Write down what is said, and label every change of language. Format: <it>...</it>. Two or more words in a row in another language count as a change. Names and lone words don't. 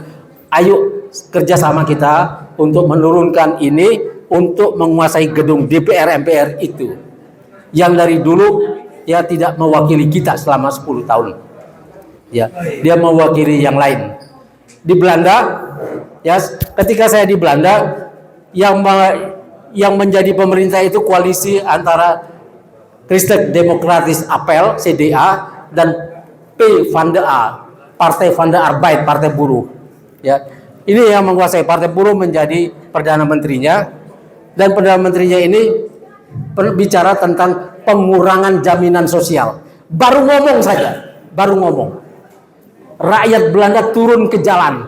<id>Ayo kerjasama kita untuk menurunkan ini, untuk menguasai gedung DPR MPR itu yang dari dulu ya tidak mewakili kita selama 10 tahun. Ya, dia mewakili yang lain. Di Belanda, ya ketika saya di Belanda, yang menjadi pemerintah itu koalisi antara Kristen Demokratis Apel CDA dan Van de A, Partai Van de Arbeid, Partai Buruh. Ya, ini yang menguasai. Partai Buruh menjadi perdana menterinya, dan perdana menterinya ini bicara tentang pengurangan jaminan sosial. Baru ngomong saja, rakyat Belanda turun ke jalan.</id>